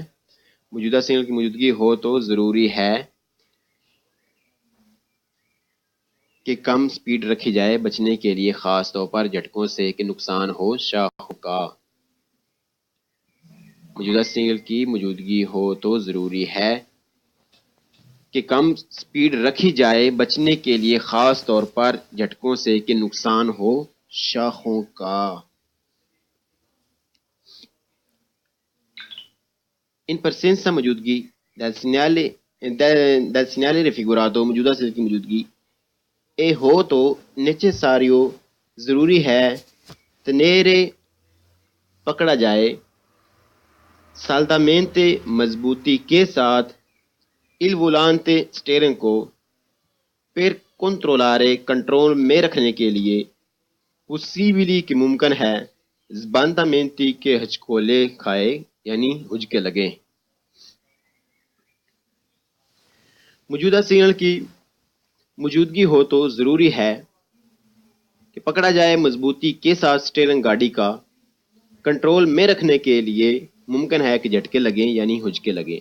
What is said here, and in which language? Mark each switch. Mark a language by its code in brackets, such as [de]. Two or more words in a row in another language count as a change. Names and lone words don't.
[ur] موجودہ سگنل کی موجودگی ہو تو ضروری ہے کہ کم سپیڈ رکھی جائے بچنے کے لیے خاص طور پر جھٹکوں سے کہ نقصان ہو شاخوں کا۔ موجودہ سگنل کی موجودگی ہو تو ضروری ہے کہ کم سپیڈ رکھی جائے بچنے کے لیے خاص طور پر جھٹکوں سے کہ نقصان ہو شاخوں کا۔ [it] in presenza [ur] موجودگی [it] del segnale raffigurato [ur] موجودہ سگنل کی موجودگی اے ہو تو necessario ضروری ہے tenere پکڑا جائے saldamente مضبوطی کے ساتھ [it] il volante [ur] اسٹیئرنگ کو [it] per controllare [ur] کنٹرول میں رکھنے کے لیے possibili کہ ممکن ہے sbandamenti کے ہچکولے کھائے یعنی ہجکے لگے۔ موجودہ سگنل کی موجودگی ہو تو ضروری ہے کہ پکڑا جائے مضبوطی کے ساتھ اسٹیئرنگ گاڑی کا کنٹرول میں رکھنے کے لیے ممکن ہے کہ جھٹکے لگیں یعنی ہجکے لگیں۔